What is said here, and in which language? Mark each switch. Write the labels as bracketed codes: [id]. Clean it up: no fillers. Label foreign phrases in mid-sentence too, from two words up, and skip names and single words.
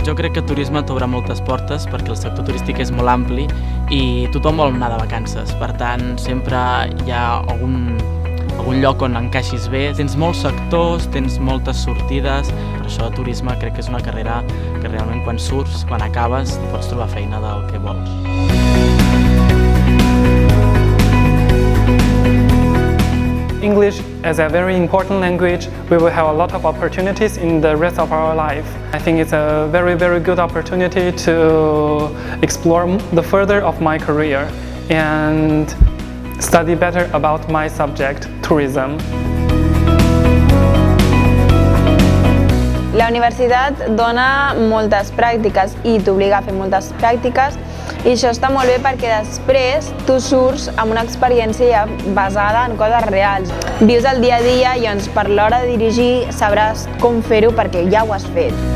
[ca] crec que el turisme t'obre moltes portes perquè el sector turístic és molt ampli i tothom vol anar de vacances. Per tant, sempre hi ha algun lloc on encaixis bé. Tens molts sectors, tens moltes sortides. Per això el turisme crec que és una carrera que realment quan surts, quan acabes, pots trobar feina del que vols. [en] English is a very important language. We will have a lot of opportunities in the rest of our life. I think it's a very, very good opportunity to explore the further of my career and study better about my subject, tourism. [ca] La universitat dona moltes pràctiques i t'obliga a fer moltes pràctiques i això està molt bé perquè després tu surts amb una experiència ja basada en coses reals. Vius el dia a dia i doncs per l'hora de dirigir sabràs com fer-ho perquè ja ho has fet.